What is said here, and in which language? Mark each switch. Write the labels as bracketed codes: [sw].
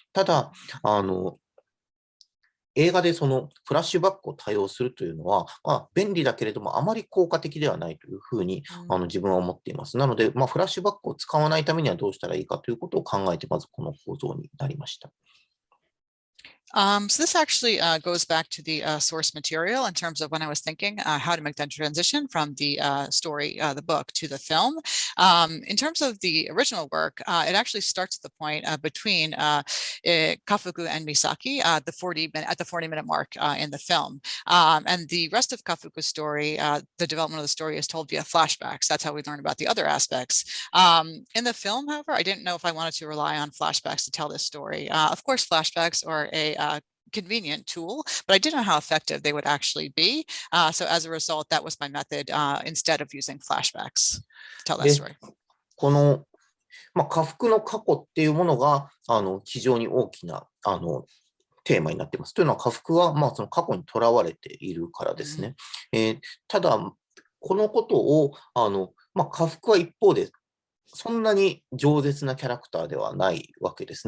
[ja] ただ、映画でそのフラッシュバックを多用するというのは、便利だけれども、あまり効果的ではないというふうに、自分は思っています。なので、フラッシュバックを使わないためにはどうしたらいいかということを考えて、まずこの構造になりました。 [en] So this actually goes back to the source material in terms of when I was thinking how to make that transition from the story, the book, to the film. In terms of the original work, it actually starts at the point between Kafuku and Misaki, at the 40-minute mark in the film. And the rest of Kafuku's story, the development of the story is told via flashbacks. That's how we learn about the other aspects. In the film, however, I didn't know if I wanted to rely on flashbacks to tell this story. Of course, flashbacks are a convenient tool, but I didn't know how effective they would actually be. So as a result, that was my method instead of using flashbacks to tell that story. [ja] この、家福の過去っていうものが、非常に大きな、テーマになっています。というのは、家福は、その過去にとらわれているからですね。ただ、このことを、家福は一方で、そんなに饒舌なキャラクターではないわけです。